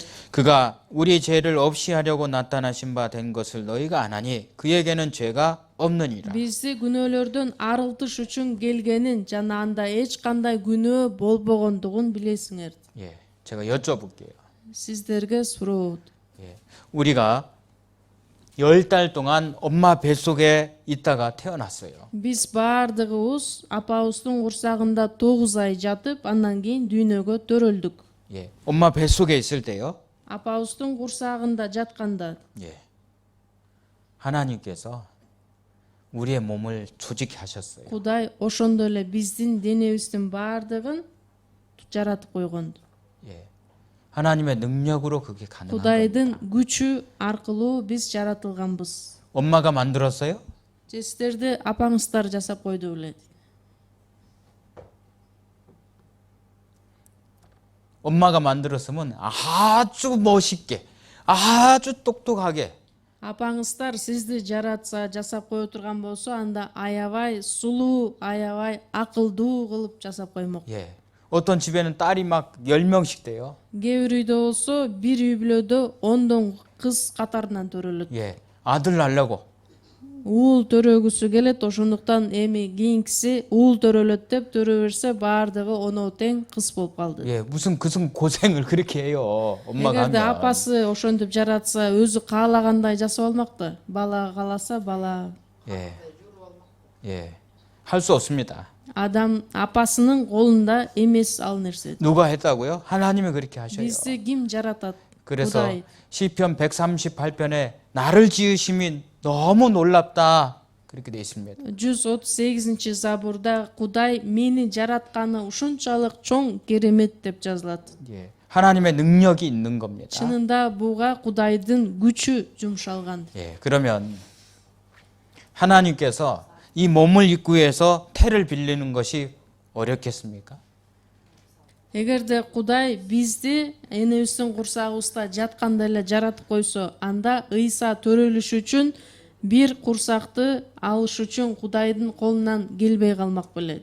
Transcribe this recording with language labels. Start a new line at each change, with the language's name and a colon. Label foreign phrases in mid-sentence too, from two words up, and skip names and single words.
Korean: 그가 우리 죄를 없이 하려고 나타나신 바 된 것을 너희가 아나니 그에게는 죄가 없느니라.
Kyrgyz: Бизди күнөөлөрдөн арылтыш үчүн келгенин жана анда эч кандай күнөө болбогондугун билесиңер.
Korean: 예. 제가 여쭤볼게요.
Kyrgyz: Сиздерге сурообут.
Korean: 예. 우리가 10달 동안 엄마 뱃속에 있다가 태어났어요.
Kyrgyz: Биз баардыгыбыз апабыздын курсагында 9 ай жатып, андан кийин дүйнөгө төрөлдүк.
Korean: 예. 엄마 뱃속에 있을 때요.
Kyrgyz: Апабыздын курсагында жатканда
Korean: 예. 하나님께서 우리의 몸을 조직해 하셨어요.
Kyrgyz: Кудай ошондой эле биздин денебиздин баардыгын жаратып койгон.
Korean: 예. 하나님의 능력으로 그게 가능한 겁니다.
Kyrgyz: Кудайдын күчү аркылуу биз жаратылганбыз.
Korean: 엄마가 만들었어요?
Kyrgyz: Же сиздерди апаңыздар жасап койду белет?
Korean: 엄마가 만들었으면 아주 멋있게, 아주 똑똑하게
Kyrgyz: Апаңыздар сизди жаратса, жасап кое турган болсо, анда аябай сулуу, аябай акылдуу кылып жасап коймок.
Korean: 예. 어떤 집에는 딸이 막 10명씩 돼요.
Kyrgyz: Кээ бир үйдө болсо, бир үй бүлөдө 10 кыз катарынан төрөлөт.
Korean: 예. 아들 낳으려고.
Kyrgyz: Уул төрөгүсү келет, ошондуктан эми кийинкиси уул төрөлөт деп төрө берсе, баардыгы оноо тең кыз болуп калды.
Korean: 예. 무슨 고생을 그렇게 해요. 엄마가
Kyrgyz: Эгерде
Korean: 하면.
Kyrgyz: апасы ошентип жаратса, өзү каалагандай жасап алмак да. Бала кааласа бала.
Korean: 예. 예. 할 수 없습니다.
Kyrgyz: Адам апасынын колунда эмес ал нерсе.
Korean: 누가 했다고요? 하나님이 그렇게 하셔요.
Kyrgyz: Бизди ким жаратат?
Korean: 그래서
Kyrgyz: Кудай.
Korean: 시편 138편에 나를 지으심이 너무 놀랍다. 그렇게 돼 있습니다.
Kyrgyz: 138 забурда Кудай мени жаратканы ушунчалык чоң керемет деп жазылат.
Korean: 예. 하나님의 능력이 있는 겁니다.
Kyrgyz: Чынында буга Кудайдын күчү жумшалган.
Korean: 예. 그러면 하나님께서 이 몸을 입고 해서 태를 빌리는 것이 어렵겠습니까?
Kyrgyz: Эгерде Кудай бизди энебиздин курсагыбызда жатканда эле жаратып койсо, анда ыйса төрөлүш үчүн бир курсакты алыш үчүн Кудайдын колунан келбей калмак белет.